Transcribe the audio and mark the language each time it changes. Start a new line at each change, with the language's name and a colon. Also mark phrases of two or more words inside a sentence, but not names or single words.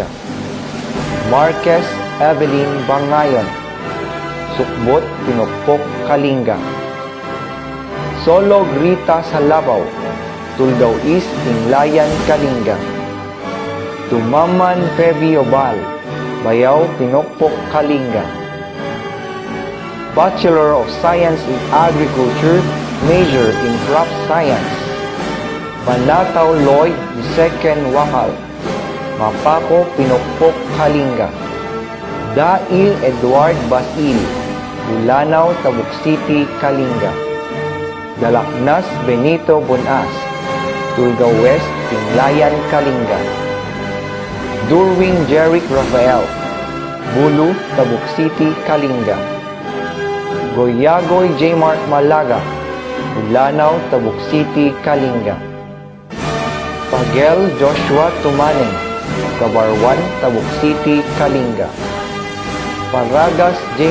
English: Marquez Evelyn Bangayon, Sukbot, Pinukpok, Kalinga. Solo Grita Salabaw, Tulgaw East, Tinglayan, Kalinga. Tumaman Febi Obal, Bayaw, Pinukpok, Kalinga. Bachelor of Science in Agriculture, major in Crop Science. Panataw Lloyd, II Wakal, Mapako, Pinukpok, Kalinga. Dail Edward Basil, Bulanaw, Tabuk City, Kalinga. Dalaknas Benito Bonas, Tulgaw West, Tinglayan, Kalinga. Durwin Jeric Rafael, Bulu, Tabuk City, Kalinga. Goyagoy J. Mark Malaga, Bulanaw, Tabuk City, Kalinga. Pagel Joshua Tumaneng, Kabarwan, Tabuk City, Kalinga. Paragas J.